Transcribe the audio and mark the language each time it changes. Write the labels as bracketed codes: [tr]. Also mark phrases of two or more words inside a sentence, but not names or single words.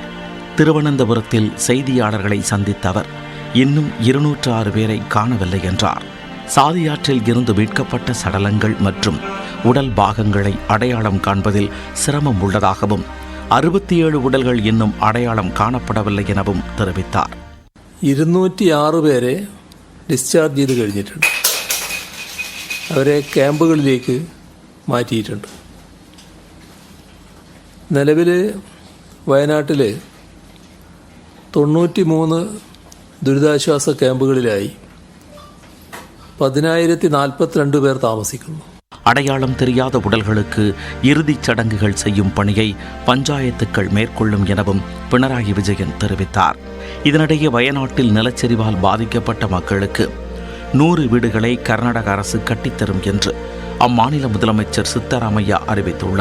[ta] திருவனந்தபுரத்தில் செய்தியாளர்களை சந்தித்த அவர் இன்னும் 206 பேரை காணவில்லை என்றார். சாலியாற்றில் இருந்து மீட்கப்பட்ட சடலங்கள் மற்றும் உடல் பாகங்களை அடையாளம் காண்பதில் சிரமம் உள்ளதாகவும் 67 உடல்கள் இன்னும் அடையாளம் காணப்படவில்லை எனவும் தெரிவித்தார். [ml] 206 പേരെ ഡിസ്ചാർജ് ചെയ്ത് കഴിഞ്ഞിട്ടുണ്ട്. അവരെ ക്യാമ്പുകളിലേക്ക് മാറ്റിയിട്ടുണ്ട്. നിലവിൽ വയനാട്ടിൽ 93 ദുരിതാശ്വാസ ക്യാമ്പുകളിലായി 10,042 പേർ താമസിക്കുന്നു. [ta] அடையாளம் தெரியாத உடல்களுக்கு இறுதிச் சடங்குகள் செய்யும் பணியை பஞ்சாயத்துக்கள் மேற்கொள்ளும் எனவும் பினராயி விஜயன் தெரிவித்தார். இதனிடையே வயநாட்டில் நிலச்சரிவால் பாதிக்கப்பட்ட மக்களுக்கு 100 வீடுகளை கர்நாடக அரசு கட்டித்தரும் என்று அம்மாநில முதலமைச்சர் சித்தராமையா அறிவித்துள்ளார்.